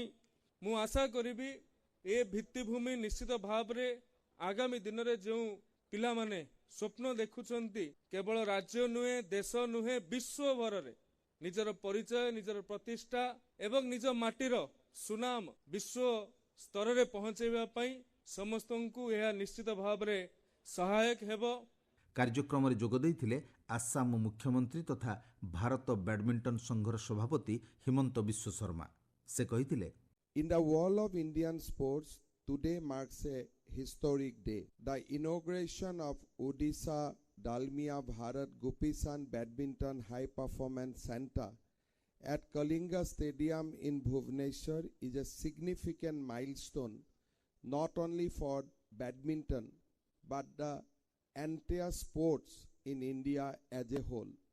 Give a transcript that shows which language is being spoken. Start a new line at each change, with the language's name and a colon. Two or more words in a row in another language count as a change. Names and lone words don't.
Odia: ମୁଁ ଆଶା କରିବି ଏ ଭିତ୍ତିଭୂମି ନିଶ୍ଚିତ ଭାବରେ ଆଗାମୀ ଦିନରେ ଯେଉଁ ପିଲାମାନେ ସ୍ୱପ୍ନ ଦେଖୁଛନ୍ତି କେବଳ ରାଜ୍ୟ ନୁହେଁ, ଦେଶ ନୁହେଁ, ବିଶ୍ୱଭରରେ ନିଜର ପରିଚୟ, ନିଜର ପ୍ରତିଷ୍ଠା ଏବଂ ନିଜ ମାଟିର ସୁନାମ ବିଶ୍ୱ ସ୍ତରରେ ପହଞ୍ଚାଇବା ପାଇଁ ସମସ୍ତଙ୍କୁ ଏହା ନିଶ୍ଚିତ ଭାବରେ ସହାୟକ ହେବ। କାର୍ଯ୍ୟକ୍ରମରେ ଯୋଗ ଦେଇଥିଲେ ଆସାମ ମୁଖ୍ୟମନ୍ତ୍ରୀ ତଥା ଭାରତ ବ୍ୟାଡମିଣ୍ଟନ ସଂଘର ସଭାପତି ହିମନ୍ତ ବିଶ୍ୱ ଶର୍ମା। ସେ କହିଥିଲେ,
English: In the world of Indian sports, today marks a historic day. The inauguration of Odisha Dalmia Bharat Gopichand Badminton High Performance Center at Kalinga Stadium in Bhubaneswar is a significant milestone not only for badminton but the entire sports in India as a whole.